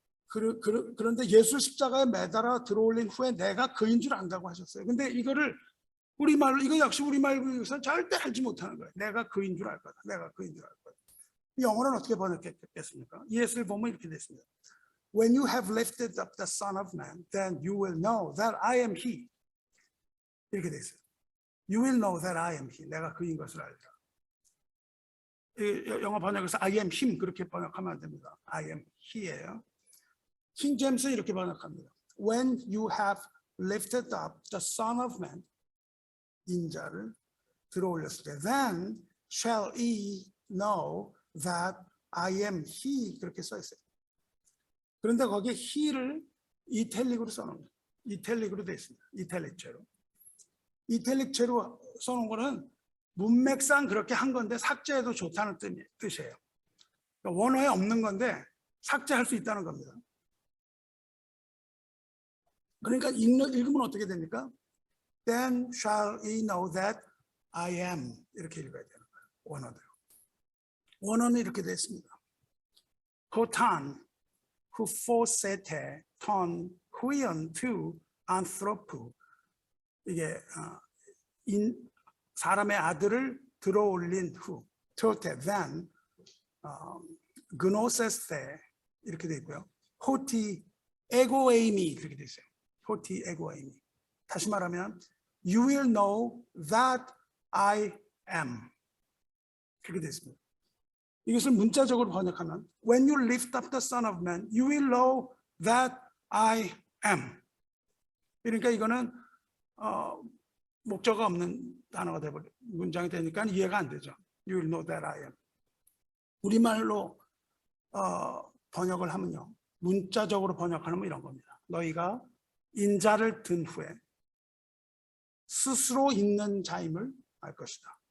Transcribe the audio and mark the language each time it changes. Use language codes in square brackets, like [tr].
[ko] 그런데 예수 십자가에 매달아 들어올린 후에 내가 그인 줄 안다고 하셨어요. 근데 이거를 우리말로, 이거 역시 우리말로서 절대 알지 못하는 거예요. 내가 그인 줄 알 거다. 내가 그인 줄 알 거다. 영어는 어떻게 번역했겠습니까? ES를 보면 이렇게 됐습니다. [en] When you have lifted up the Son of Man, then you will know that I am He. [ko] 이렇게 돼 있어요. [en] You will know that I am He. [ko] 내가 그인 것을 알리라. 영어 번역에서 [en] I am Him [ko] 그렇게 번역하면 안 됩니다. [en] I am He예요. [ko] 킹 제임스 이렇게 번역합니다. [en] When you have lifted up the Son of Man, [ko] 인자를 들어올렸을 때, [en] then shall ye know that I am He [ko] 그렇게 써 있어요. 그런데 거기에 He를 이탈릭으로 써놓은 거예요. 이탈릭으로 되어 있습니다. 이탈릭체로. 이탈릭체로 써놓은 거는 문맥상 그렇게 한 건데 삭제해도 좋다는 뜻이에요. 그러니까 원어에 없는 건데 삭제할 수 있다는 겁니다. 그러니까 읽으면 어떻게 됩니까? [en] Then shall ye know that I am [ko] 이렇게 읽어야 되는 거예요. 원어대로. 원어는 이렇게 되어 있습니다. [el] 호탄 후포세테 턴 후이언투 안트로프 [ko] 이게 사람의 아들을 들어올린 후 토테 then [el] 그노세스테 [ko] 이렇게 되어 있고요. [el] 호티 에고에이미 [ko] 그렇게 되어 있어요. [el] 호티 에고에이미. [ko] 다시 말하면 [en] you will know that I am [ko] 그렇게 되어 있습니다. 이것을 문자적으로 번역하면 [en] when you lift up the Son of Man, you will know that I am. [ko] 그러니까 이거는 목적어 없는 단어가 되버려 문장이 되니까 이해가 안 되죠. [en] You will know that I am. [ko] 우리말로 번역을 하면요. 문자적으로 번역하면 이런 겁니다. 너희가 인자를 든 후에 스스로 있는 자임을 알 것이다.